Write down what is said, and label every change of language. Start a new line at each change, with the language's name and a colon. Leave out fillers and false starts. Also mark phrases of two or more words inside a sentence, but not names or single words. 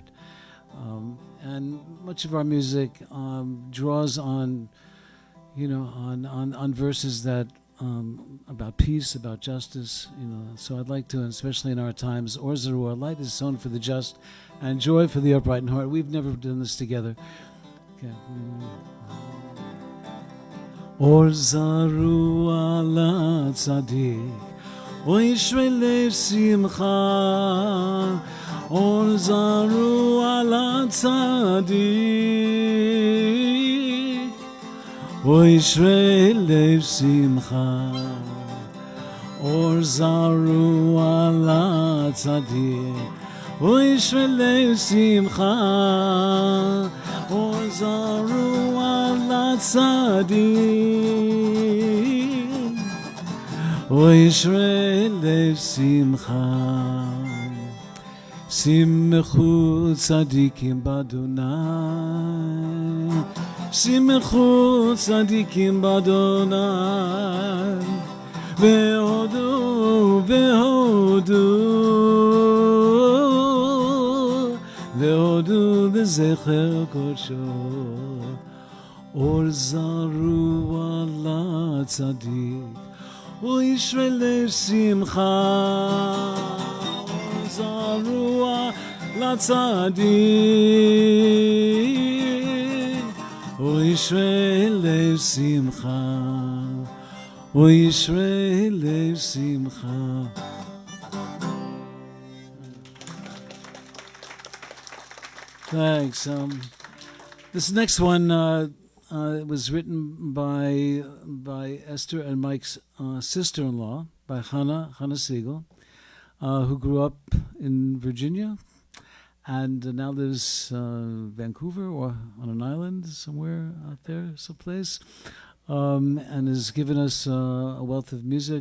English: And much of our music draws on, on verses that about peace, about justice. So I'd like to, and especially in our times,
Hebrew: אור זרוע,
English: light is sown for the just, and joy for the upright in heart. We've never done this together.
Hebrew: Okay. אור זרוע לצדיק וישרי לב שמחה. אור זרוע לצדיק וישרי לב שמחה. אור זרוע לצדיק וישרי לב שמחה. אור זרוע לצדיק וישרי לב שמחה. שמחו צדיקים בה' שמחו צדיקים בה' והודו והודו והודו לזכר קדשו. אור זרוע לצדיק וישרי לב שמחה. זרוע לצדיק וישרי לב שמחה וישרי לב שמחה.
English: Thanks. This next one was written by Esther and Mike's sister-in-law, by Hannah Siegel, who grew up in Virginia and now lives Vancouver or on an island somewhere out there, someplace, and has given us a wealth of music.